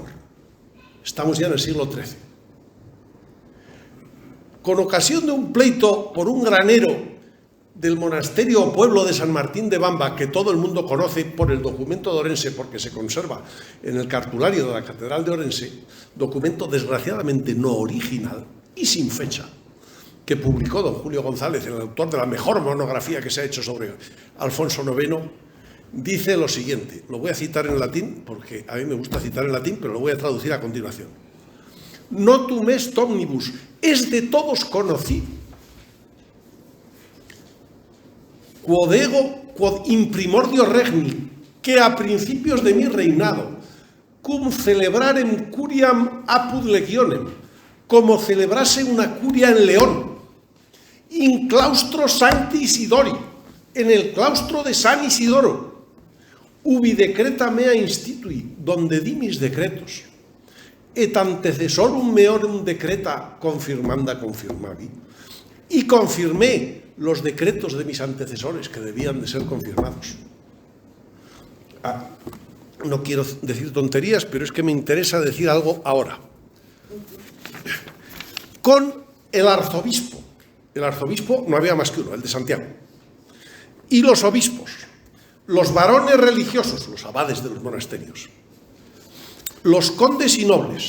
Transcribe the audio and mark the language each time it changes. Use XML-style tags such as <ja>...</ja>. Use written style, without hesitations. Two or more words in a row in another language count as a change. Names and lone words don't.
<es>Estamos ya en el siglo XIII. Con ocasión de un pleito por un granero del monasterio o pueblo de San Martín de Bamba, que todo el mundo conoce por el documento de Orense, porque se conserva en el cartulario de la Catedral de Orense, documento desgraciadamente no original y sin fecha, que publicó don Julio González, el autor de la mejor monografía que se ha hecho sobre Alfonso IX, dice lo siguiente. Lo voy a citar en latín, porque a mí me gusta citar en latín, pero lo voy a traducir a continuación.</es> <la>Notum est omnibus,</la> <es>es de todos conocido,</es> <la>quod ego, quod in primordio regni,</la> <es>que a principios de mi reinado,</es> <la>cum celebrarem curiam apud legionem,</la> <es>como celebrase una curia en León,</es> <la>in claustro Sancti Isidori,</la> <es>en el claustro de San Isidoro,</es> <la>ubi decreta mea institui,</la> <es>donde di mis decretos,</es> <la>et antecesorum meorum decreta confirmanda confirmavi,</la> <es>y confirmé los decretos de mis antecesores que debían de ser confirmados. No quiero decir tonterías, pero es que me interesa decir algo ahora. Con el arzobispo no había más que uno, el de Santiago, y los obispos, los varones religiosos, los abades de los monasterios, los condes y nobles.</es>